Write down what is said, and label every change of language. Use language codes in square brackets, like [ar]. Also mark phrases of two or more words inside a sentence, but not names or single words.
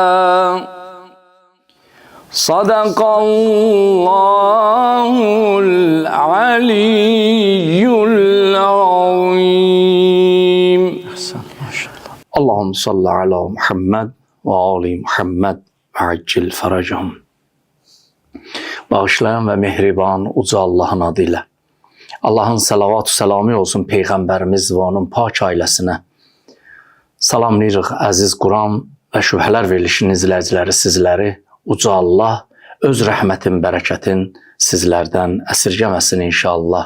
[ar] صدق الله العلي العظيم. اللهم صل على محمد وآل محمد وعجل فرجهم. [az] Bağışlayan ve mehriban uca Allah'ın adıyla. Allah'ın salavat-ı selamı olsun Peyğəmbərimiz ve onun pak ailəsinə. Salamlayırıq əziz Quran və şübhələr verilişinin izləyiciləri sizləri. Uca Allah öz rəhmətin, bərəkətin sizlərdən əsirgəməsin inşallah.